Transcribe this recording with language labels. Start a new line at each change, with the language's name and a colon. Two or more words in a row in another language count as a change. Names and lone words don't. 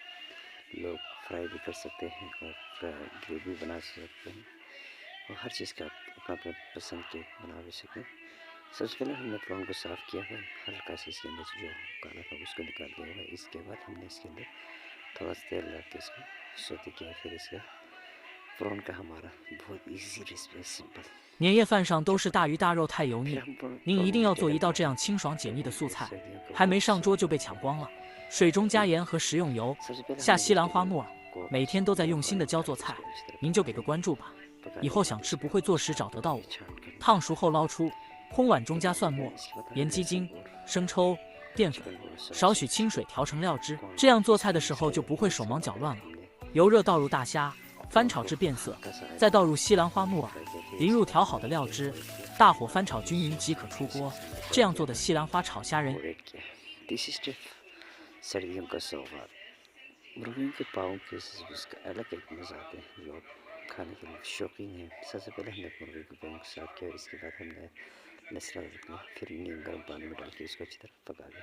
Hindi: लोग फ्राई भी कर सकते हैं और ग्रेवी बना सकते हैं और हर चीज़ का अपना अपना पसंद के बना भी सकते हैं। सबसे पहले हमने फ़्रॉन को साफ़ किया हुआ है, हल्का सा इसके अंदर जो काला था उसको निकाल दिया हुआ है। इसके बाद हमने इसके अंदर थोड़ा सा तेल डाल के इसको सौते किया। फिर इसका फ़्रॉन का हमारा बहुत
English: easy recipe
Hindi: है, सिंपल।
Chinese: 年夜饭上都是大鱼大肉太油
Hindi: फिर
Chinese: 腻，
Hindi: हम
Chinese: 您一
Hindi: फ़्रॉन
Chinese: 定
Hindi: में
Chinese: 要
Hindi: क्या
Chinese: 做一
Hindi: डालते
Chinese: 道这
Hindi: हैं
Chinese: 样清爽解腻的
Hindi: क्योंकि
Chinese: 素
Hindi: ये
Chinese: 菜。
Hindi: सर्दियों का
Chinese: 还没
Hindi: बहुत
Chinese: 上桌就被
Hindi: ज़रूरी
Chinese: 抢
Hindi: है।
Chinese: 光了。水中加
Hindi: फिर
Chinese: 盐和食用油，
Hindi: सबसे पहले
Chinese: 下
Hindi: हमने
Chinese: 西兰花
Hindi: वेजिटेबल
Chinese: 木耳，
Hindi: को
Chinese: 每天都在
Hindi: गर्म
Chinese: 用心
Hindi: पानी
Chinese: 的
Hindi: में
Chinese: 教
Hindi: डाल
Chinese: 做
Hindi: के
Chinese: 菜，
Hindi: इसको अच्छी तरह
Chinese: 您就
Hindi: पका
Chinese: 给个
Hindi: लेंगे।
Chinese: 关注吧。以
Hindi: पकाने के
Chinese: 后
Hindi: बाद
Chinese: 想吃不
Hindi: इसको
Chinese: 会做时
Hindi: अच्छी
Chinese: 找得到
Hindi: तरह
Chinese: 我。
Hindi: से छान कर लेंगे।
Chinese: 烫熟后捞出，空碗中加蒜末、
Hindi: इसके बाद
Chinese: 盐、
Hindi: हमें
Chinese: 鸡
Hindi: लहसुन
Chinese: 精、
Hindi: और
Chinese: 生抽、淀粉，
Hindi: चिकन को सोया
Chinese: 少许
Hindi: सॉस
Chinese: 清水调成料汁，
Hindi: कॉर्न
Chinese: 这样做菜的
Hindi: इसको
Chinese: 时
Hindi: मिक्स
Chinese: 候
Hindi: कर
Chinese: 就不
Hindi: लेंगे।
Chinese: 会
Hindi: इसके
Chinese: 手忙脚
Hindi: बाद
Chinese: 乱了。
Hindi: हमने
Chinese: 油热倒入大虾，翻
Hindi: फ़्रॉन
Chinese: 炒
Hindi: को
Chinese: 至变色，
Hindi: हल्का सा
Chinese: 再倒入
Hindi: फ्राई
Chinese: 西兰花木耳，
Hindi: किया। फिर
Chinese: 淋入
Hindi: इसके
Chinese: 调
Hindi: बाद
Chinese: 好的
Hindi: हमने
Chinese: 料
Hindi: प्याज
Chinese: 汁，
Hindi: को ऐड किया,
Chinese: 大火翻
Hindi: और
Chinese: 炒均匀
Hindi: सोया
Chinese: 即可出
Hindi: सॉस
Chinese: 锅。
Hindi: हमने
Chinese: 这
Hindi: फ्राई
Chinese: 样
Hindi: किया
Chinese: 做的
Hindi: था
Chinese: 西兰花炒虾仁
Hindi: वो ऐड किया।
English: this is
Hindi: सर्दियों का सौगात। मुर्गियों के पाँव के उसका अलग एक मज़ा आता है, जो खाने के लिए शौकीन है। सबसे पहले हमने मुर्गी के पाँव को साफ किया, इसके बाद हमने लहसुन अदरक लिया, फिर नीम गर्म पानी में डाल के इसको अच्छी तरह पका लिया।